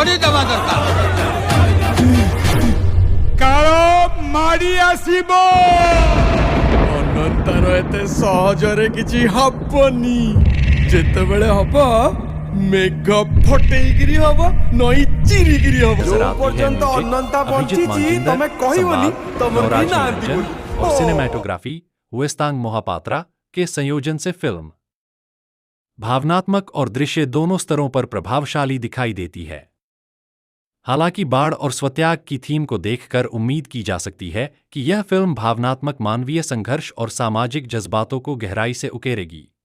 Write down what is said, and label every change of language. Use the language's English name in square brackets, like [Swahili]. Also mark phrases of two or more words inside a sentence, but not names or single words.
[Odia] ଦରକାର। କାଳ ମାଡି ଆସିବ। ଅନନ୍ତର ଏତେ ସହଜରେ କିଛି ହବନି। ଯେତେବେଳେ ହବ ମେଘ ଫଟେଇକିରି ହବ, ନଈ ଚିରିକିରି ହବ। [Hindi] नजर आती है [Odia] ପର୍ଯ୍ୟନ୍ତ म्यूजिक, ଅନନ୍ତା अभिजीत ବଞ୍ଚିଛି मानजिंदर, ତମେ କହିବନି संवाद, ତମର नवराज କେହି ନାହାନ୍ତି निरंजन ବୋଲି। [Hindi] और सिनेमैटोग्राफी वेस्तांग मोहापात्रा के संयोजन से फिल्म भावनात्मक और दृश्य दोनों स्तरों पर प्रभावशाली दिखाई देती है। हालांकि बाढ़ और स्वत्याग की थीम को देखकर उम्मीद की जा सकती है कि यह फिल्म भावनात्मक मानवीय संघर्ष और सामाजिक जज्बातों को गहराई से उकेरेगी।